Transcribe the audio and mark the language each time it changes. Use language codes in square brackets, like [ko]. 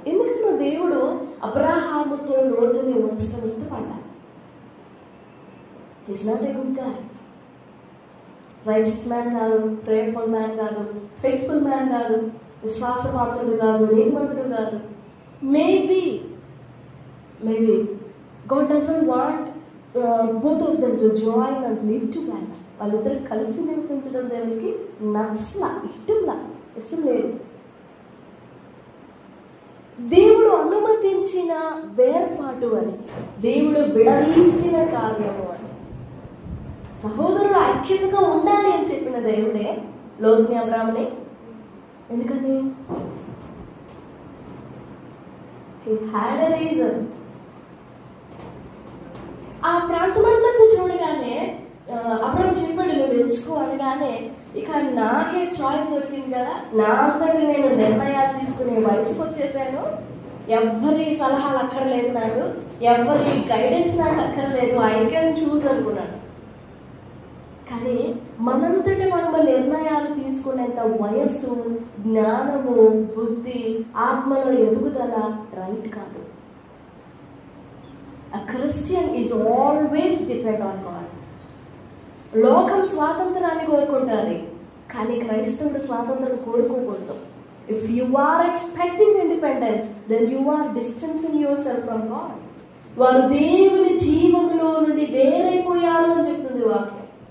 [te] ఎందుకంటే దేవుడు అబ్రాహాముతో లోతుని ఉంచడం ఇష్టపడ్డా. [en] he's not a good guy, righteous man కాదు, prayerful man కాదు, faithful man కాదు, [te] విశ్వాసపాత్రుడు కాదు, నీతిమంతుడు కాదు. [en] Maybe God doesn't want both of them to join and live together. [te] వాళ్ళిద్దరు కలిసి నివసించడం దేవునికి ఇష్టం లేదు. దేవుడు అనుమతించిన వేర్పాటు అని, దేవుడు విడదీసిన కార్యము అని. సహోదరుడు ఐక్యతగా ఉండాలి అని చెప్పిన దేవుడే లోతుని అబ్రాహాముని. ఎందుకని? [en] He had a reason. [te] ఆ ప్రాంతమంతా చూడగానే అబ్రాహాము చెప్పాడు, నువ్వు ఎంచుకో అనగానే, ఇక నాకే చాయిస్ దొరికింది కదా, నా అంతటి నేను నిర్ణయాలు తీసుకునే వయసుకు వచ్చేసాను, ఎవరి సలహాలు అక్కర్లేదు, నాకు ఎవరి గైడెన్స్ నాకు అక్కర్లేదు, [en] I can choose [te] అనుకున్నాను. కానీ మనంతటి మనం నిర్ణయాలు తీసుకునేంత వయస్సు, జ్ఞానము, బుద్ధి, ఆత్మలో ఎదుగుదల రైట్ కాదు. [en] A Christian is always depend on God. [te] లోకం స్వాతంత్రాన్ని కోరుకుంటుంది, కానీ క్రైస్తవుడు స్వాతంత్రం కోరుకోకూడదు. [en] If you are expecting independence, then you are distancing yourself from God. [te] వారు దేవుని జీవములో నుండి వేరైపోయారు అని చెప్తుంది వాక్యం.